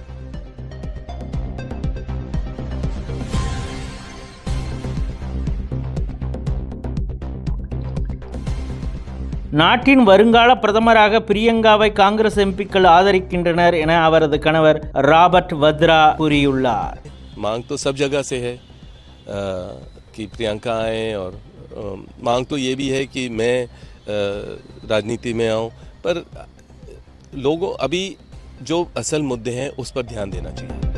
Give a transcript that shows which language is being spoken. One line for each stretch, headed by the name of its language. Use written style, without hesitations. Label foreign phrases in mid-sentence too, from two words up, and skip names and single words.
Tamil: நாட்டின் வருங்கால பிரதமராக பிரியங்காவை காங்கிரஸ் எம்பிக்கள் ஆதரிக்கின்றனர் என அவரது கணவர் ராபர்ட் வத்ரா கூறியுள்ளார்.
Hindi: मांग तो सब जगह से है कि प्रियंका आए और मांग तो ये भी है कि मैं राजनीति में आऊं, पर लोगों अभी जो असल मुद्दे हैं उस पर ध्यान देना चाहिए.